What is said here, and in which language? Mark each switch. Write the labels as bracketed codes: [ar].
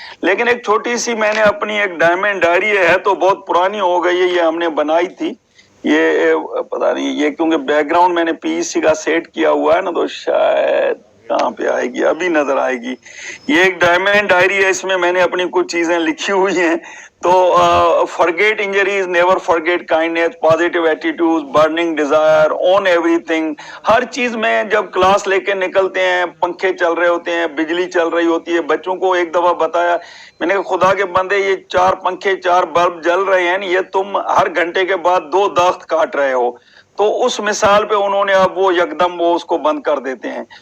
[ur] لیکن ایک چھوٹی سی میں نے اپنی ایک ڈائمنڈ ڈائری ہے تو بہت پرانی ہو گئی ہے, یہ ہم نے بنائی تھی, یہ پتہ نہیں یہ کیونکہ بیک گراؤنڈ میں نے پی سی کا سیٹ کیا ہوا ہے نا تو شاید کہاں پہ آئے گی, ابھی نظر آئے گی. یہ ایک ڈائمنڈ ڈائری ہے, اس میں میں نے اپنی کچھ چیزیں لکھی ہوئی ہیں. [en] تو forget injuries, never forget kindness, positive attitudes, burning desire, own everything. [ur] ہر چیز میں جب کلاس لے کے نکلتے ہیں, پنکھے چل رہے ہوتے ہیں, بجلی چل رہی ہوتی ہے, بچوں کو ایک دفعہ بتایا میں نے کہ خدا کے بندے یہ 4 پنکھے 4 بلب جل رہے ہیں, یہ تم ہر گھنٹے کے بعد 2 درخت کاٹ رہے ہو. تو اس مثال پہ انہوں نے اب وہ یکدم وہ اس کو بند کر دیتے ہیں.